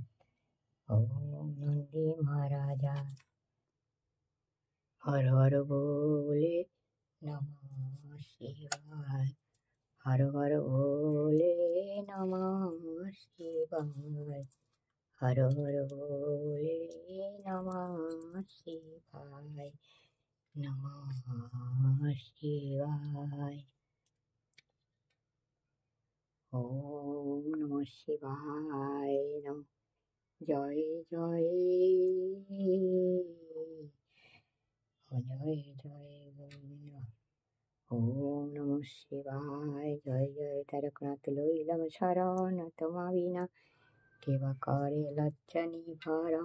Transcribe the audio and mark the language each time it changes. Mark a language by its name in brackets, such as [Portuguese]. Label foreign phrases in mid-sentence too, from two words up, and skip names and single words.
[Sanskrit] ओम नन्दी महाराजा। हर हर भोले नमः शिवाय। हर हर भोले नमः शिवाय। हर हर भोले नमः शिवाय। नमः शिवाय। ओम नमः शिवाय नमः। [Bangla] জয় জয় জয় জয় গোবিন্দ। [Sanskrit] ओम नमः शिवाय। [Bangla] জয় জয় তারকনাথ লইলাম শরণ, তোমা বিনা কেবা করে লজ্জা নিবারণ।